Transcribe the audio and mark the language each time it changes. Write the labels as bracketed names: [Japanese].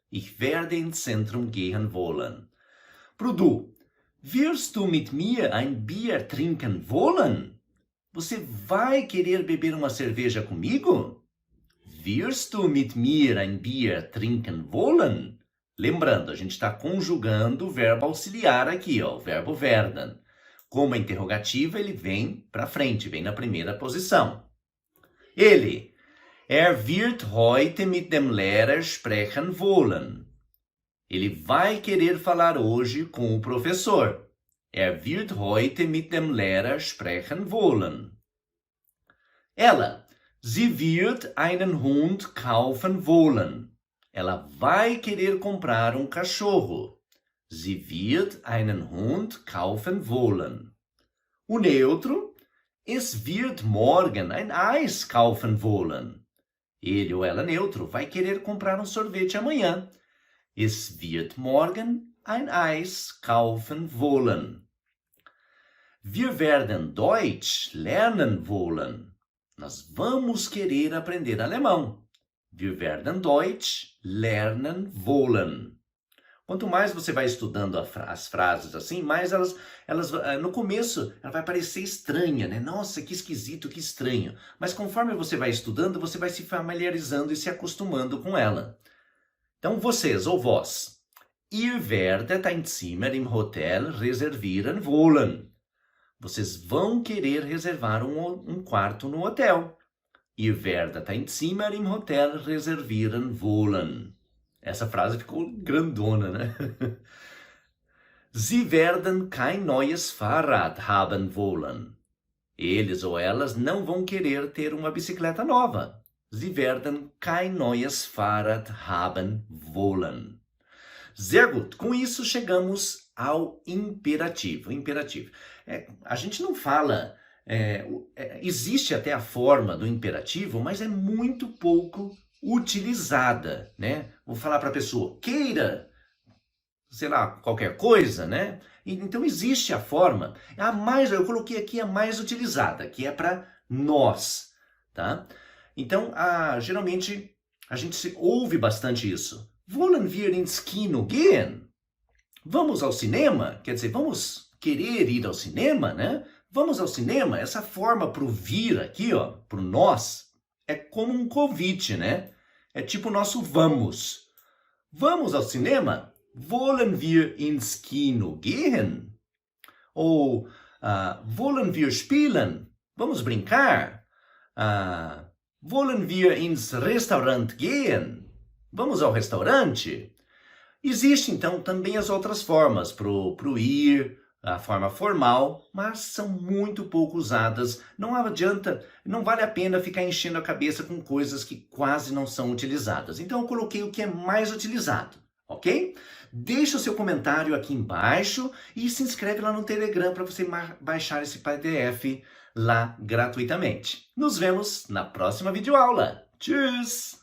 [German] Ich werde ins Zentrum gehen wollen. Pro Du, wirst du mit mir ein Bier trinken wollen? [Portuguese] Você vai querer beber uma cerveja comigo? [German] Wirst du mit mir ein Bier trinken wollen? [Portuguese] Lembrando, a gente está conjugando o verbo auxiliar aqui, ó, o verbo werden. Como é interrogativa, ele vem para frente, vem na primeira posição. [German] Ele, wird heute mit dem Lehrer sprechen wollen. [Portuguese] Ele vai querer falar hoje com o professor. [German] Wird heute mit dem Lehrer sprechen wollen. Ela, sie wird einen Hund kaufen wollen. [Portuguese] Ela vai querer comprar um cachorro. [German] Sie wird einen Hund kaufen wollen. [Portuguese] O neutro, [German] es wird morgen ein Eis kaufen wollen. [Portuguese] Ele ou ela neutro vai querer comprar um sorvete amanhã. [German] Es wird morgen ein Eis kaufen wollen. Wir werden Deutsch lernen wollen. [Portuguese] Nós vamos querer aprender alemão. [German] Wir werden Deutsch lernen wollen. [Portuguese] Quanto mais você vai estudando as frases assim, mais elas no começo, ela vai parecer estranha, né? Nossa, que esquisito, que estranho. Mas conforme você vai estudando, você vai se familiarizando e se acostumando com ela. Então, vocês ou vós, [German] ihr werdet ein Zimmer im Hotel reservieren wollen. [Portuguese] Vocês vão querer reservar um quarto no hotel. [German] Ihr werdet ein Zimmer im Hotel reservieren wollen. [Portuguese] Essa frase ficou grandona, né? [German] Sie werden kein neues Fahrrad haben wollen. [Portuguese] Eles ou elas não vão querer ter uma bicicleta nova. [German] Sie werden kein neues Fahrrad haben wollen. Sehr gut. [Portuguese] Com isso, chegamos ao imperativo. Imperativo. A gente não fala... existe até a forma do imperativo, mas é muito pouco utilizada, né? Vou falar para a pessoa, queira, sei lá, qualquer coisa, né? Então existe a forma, eu coloquei aqui a mais utilizada, que é para nós, tá? Então, geralmente, a gente ouve bastante isso. [German] Wollen wir ins Kino gehen? [Portuguese] Vamos ao cinema? Quer dizer, vamos querer ir ao cinema, né? Vamos ao cinema? Essa forma para o vir aqui, ó, para o nós, é como um convite, né? É tipo o nosso vamos. Vamos ao cinema? [German] Wollen wir ins Kino gehen? Ou wollen wir spielen? [Portuguese] Vamos brincar? [German] Wollen wir ins Restaurant gehen? [Portuguese] Vamos ao restaurante? Existe, então, também as outras formas pro ir, a forma formal, mas são muito pouco usadas. Não adianta, não vale a pena ficar enchendo a cabeça com coisas que quase não são utilizadas. Então eu coloquei o que é mais utilizado, ok? Deixa o seu comentário aqui embaixo e se inscreve lá no Telegram para você baixar esse PDF lá gratuitamente. Nos vemos na próxima videoaula. Tschüss!